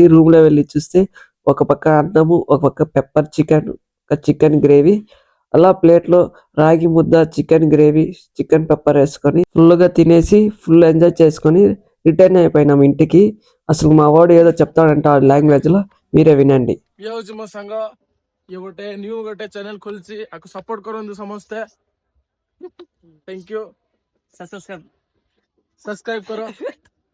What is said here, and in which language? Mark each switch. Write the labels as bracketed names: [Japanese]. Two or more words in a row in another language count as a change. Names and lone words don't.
[Telugu] రూమ్లో వెళ్ళి చూస్తే ఒక పక్క అన్నము, ఒక పక్క పెప్పర్ చికెన్, ఒక చికెన్ గ్రేవీ, అలా ప్లేట్లో రాగి ముద్ద, చికెన్ గ్రేవీ, చికెన్ పెప్పర్ వేసుకొని ఫుల్గా తినేసి ఫుల్ ఎంజాయ్ చేసుకొని రిటర్న్ అయిపోయినాం ఇంటికి. అసలు మా వాడు ఏదో చెప్తాడంట ఆ లాంగ్వేజ్లో, మీరే వినండి. [Odia] ମୋ ସାଙ୍ଗ ଇଏ ଗୋଟେ ନ୍ୟୁ ଗୋଟେ ଚ୍ୟାନେଲ ଖୋଲିଛି, ଆକୁ ସପୋର୍ଟ କରନ୍ତୁ ସମସ୍ତେ। ଥ୍ୟାଙ୍କ ୟୁ। ସବସ୍କ୍ରାଇବ କର।